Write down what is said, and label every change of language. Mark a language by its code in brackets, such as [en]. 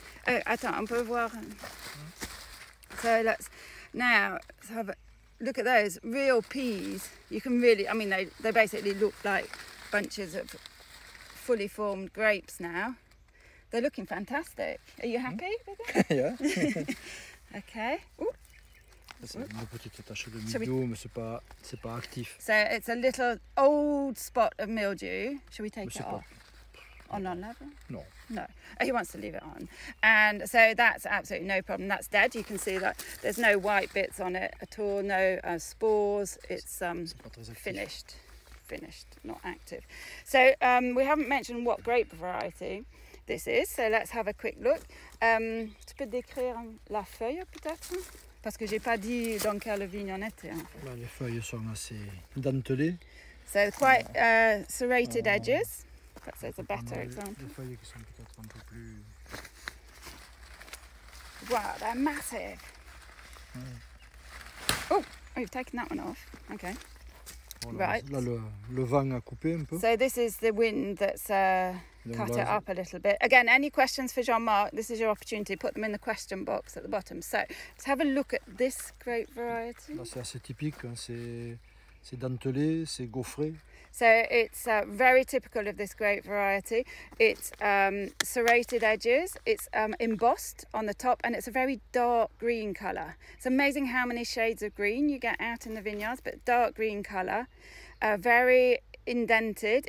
[en] Oh, [fr] attends, on peut voir. [en] So let's have a look at those real peas. You can really, I mean, they basically look like bunches of fully formed grapes now. They're looking fantastic. Are you happy with it? Yeah. Okay. Ooh. [fr] C'est une petite tache de mildiou, mais c'est pas actif. [en] So it's a little old spot of mildew. Shall we take [fr] Mais [en] it [fr] c'est pas. [en] off? On level? [fr] Non. [en] No. He wants to leave it on. And so that's absolutely no problem. That's dead. You can see that there's no white bits on it at all, no spores. It's finished, not active. So we haven't mentioned what grape variety this is. So let's have a quick look. [fr] Tu peux décrire la feuille peut-être? Parce que j'ai pas dit dans quelle vigne on était. Là, les feuilles sont assez dentelées. [en] So quite serrated edges. That's a better example. [fr] Les feuilles qui sont peut-être un peu plus. [en] Wow, they're massive. Oh, you've taken that one off. Okay. [fr] Voilà, [en] Right. [fr] là, le vent a coupé un peu. [en] So this is the wind that's cut it up a little bit. Again, any questions for Jean-Marc? This is your opportunity. Put them in the question box at the bottom. So let's have a look at this grape variety. [fr] Là, c'est assez typique. Hein. C'est dentelé, c'est gaufré. [en] So it's very typical of this grape variety. It's serrated edges, it's embossed on the top, and it's a very dark green colour. It's amazing how many shades of green you get out in the vineyards, but dark green colour, very indented.